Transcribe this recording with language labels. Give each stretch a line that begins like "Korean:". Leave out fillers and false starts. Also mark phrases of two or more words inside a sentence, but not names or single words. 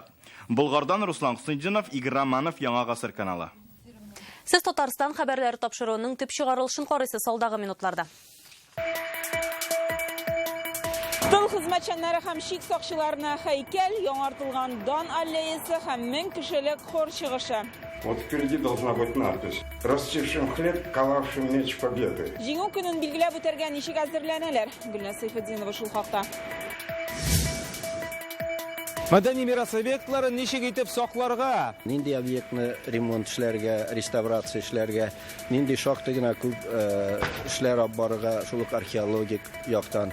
Tatar: Болгардан Руслан Хысындинов, Игорь Романов, Яңа гасыр каналы. Сез Татарстан хәбәрләре тапшыруының төп чыгарылышын карыйсыз алдагы минутларда. Тыл хезмәтчәннәре һәм шик сакчыларына һәйкәл, яңартылган дан аллеясы һәм 1000 кешелек хор чыгышы.
Russian: Вот впереди должна быть надпись: «Растившим хлеб, ковавшим меч победы».
Tatar: Җиңү көнен билгеләп үтәргә ничек әзерләнәләр? Гөлназ Сайфетдинова шул хакта. Мәдәни мирас объектларын ничек итеп сакларга? Нинди объектны ремонт эшләргә, реставрация эшләргә, нинди шактый гына күп эшләр алып барырга, шул ук археологик яктан.